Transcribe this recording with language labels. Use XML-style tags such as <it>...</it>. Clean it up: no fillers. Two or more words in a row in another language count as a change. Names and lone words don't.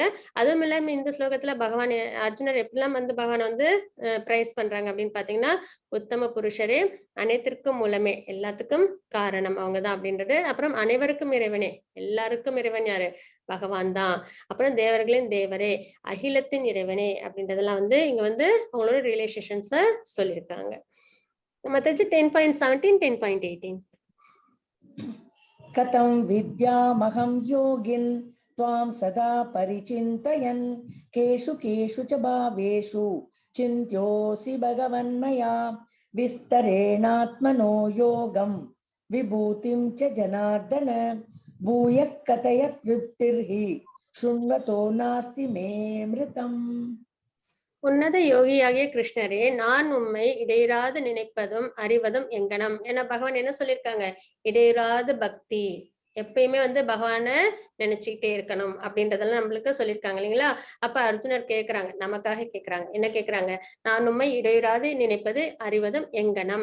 <ta>அதுவும் இல்லாம இந்த ஸ்லோகத்துல பகவான் அர்ஜுனர் எப்படிலாம் வந்து பகவான் வந்து பிரைஸ் பண்றாங்க அப்படின்னு பாத்தீங்கன்னா, உத்தம புருஷரே, அனைத்திற்கும் மூலமே, எல்லாத்துக்கும் காரணம் அவங்கதான் அப்படின்றது. அப்புறம் அனைவருக்கும் இறைவனே, எல்லாருக்கும் இறைவன் யாரு, பகவான் தான். அப்புறம் தேவர்களின் தேவரே, அகிலத்தின் இறைவனே அப்படின்றதெல்லாம் வந்து இங்க வந்து அவங்களோட ரிலேஷன்ஸ சொல்லியிருக்காங்க. மத்தச்சு 10.17, 10.18.</ta> <sa>कथं विद्यामहं योगिन् त्वां सदा परिचिन्तयन् केषु केषु च भावेषु चिन्त्योऽसि भगवन्मया विस्तरेणात्मनो योगं विभूतिं च जनार्दन भूयः कथय तृप्तिर्हि शृण्वतो नास्ति मे मृतम्.</sa> <ta>உன்னத யோகியாகிய கிருஷ்ணரே, நான் உம்மை இடையராது நினைப்பதும் அறிவதும் எங்கனம். ஏன்னா பகவான் என்ன சொல்லியிருக்காங்க, இடையராது பக்தி, எப்பயுமே வந்து பகவானை நினைச்சுக்கிட்டே இருக்கணும் அப்படின்றதெல்லாம் நம்மளுக்கு சொல்லியிருக்காங்க இல்லைங்களா. அப்ப அர்ஜுனர் கேக்குறாங்க, நமக்காக கேக்குறாங்க, என்ன கேக்குறாங்க, நான் உம்மை இடையராது நினைப்பது அறிவதும் எங்கனம்.</ta>